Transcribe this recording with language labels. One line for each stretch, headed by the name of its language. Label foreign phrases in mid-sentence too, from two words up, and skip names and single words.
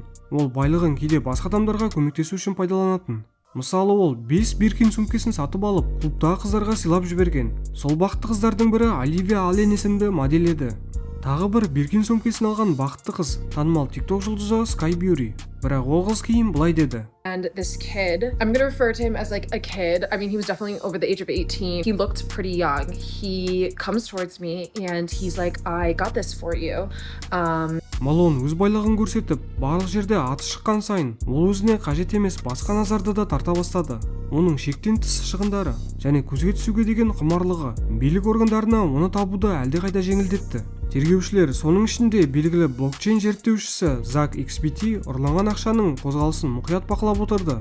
Kazakh: Ол байлығын кейде басқа адамдарға көмектесу үшін пайдаланатын. Мысалы, ол 5 Birkin сөмкесін сатып алып, клубтағы қыздарға сыйлап жіберген. Сол бақытты қыздардың бірі Оливия Аллен есімді модель еді. Тағы бір Birkin сөмкесін алған бақытты қыз танымал TikTok жұлдызы Sky Beauty. Бірақ ол қыз кейін былай деді.
English: And this kid, I'm going to refer to him as like a kid. I mean, he was definitely over the age of 18. He looked pretty young. He comes towards me and he's like, I got this for you.
Kazakh: Малон өз байлығын көрсетіп, барлық жерде аты шыққан сайын, ол өзіне қажет емес басқа назарды да тарта бастады. Оның шектен тыс шығындары және көзге түсуге деген құмарлығы билік органдарына оны табуды әлдеқайда жеңілдетті. Тергеушілер, соның ішінде белгілі блокчейн зерттеушісі Zach XBT ұрланған ақшаның қозғалысын мұқият бақылап отырды.